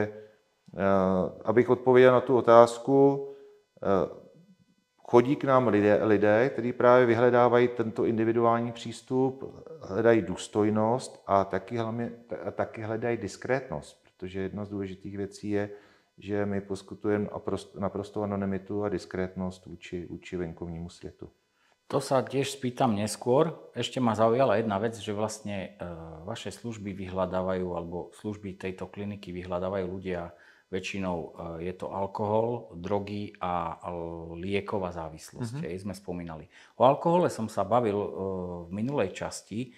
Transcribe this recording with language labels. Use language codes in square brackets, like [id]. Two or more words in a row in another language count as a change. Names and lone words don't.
[cs] Takže Abych odpověděl na tu otázku, chodí k nám lidé, kteří právě vyhledávají tento individuální přístup, hledají důstojnost a taky hledají diskrétnost, protože jedna z důležitých věcí je, že my poskytujeme naprosto anonymitu a diskrétnosť vůči venkovnímu světu. [sk] To sa tiež spýtam neskôr. Ešte ma zaujala jedna vec, že vlastne vaše služby vyhľadávajú, alebo služby tejto kliniky vyhľadávajú ľudia, väčšinou je to alkohol, drogy a lieková závislosť. Sme spomínali. O alkohole som sa bavil v minulej časti.